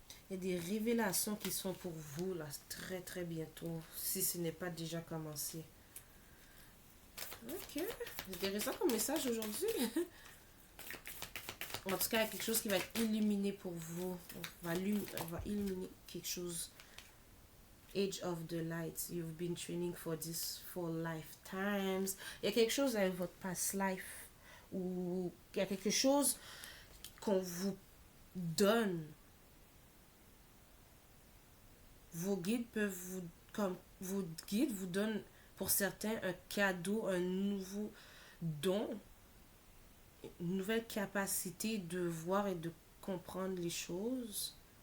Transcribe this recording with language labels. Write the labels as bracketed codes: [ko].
[fr] Il y a des révélations qui sont pour vous là très très bientôt, si ce n'est pas déjà commencé. Ok, c'est intéressant comme message aujourd'hui. En tout cas, il y a quelque chose qui va être illuminé pour vous. On va illuminer quelque chose. [en] Age of the light. You've been training for this for lifetimes. [fr] Il y a quelque chose avec votre [en] past life. [fr] Ou il y a quelque chose qu'on vous donne. Vos guides peuvent vous... Comme vos guides vous donnent pour certains un cadeau, un nouveau don, une nouvelle capacité de voir et de comprendre les choses.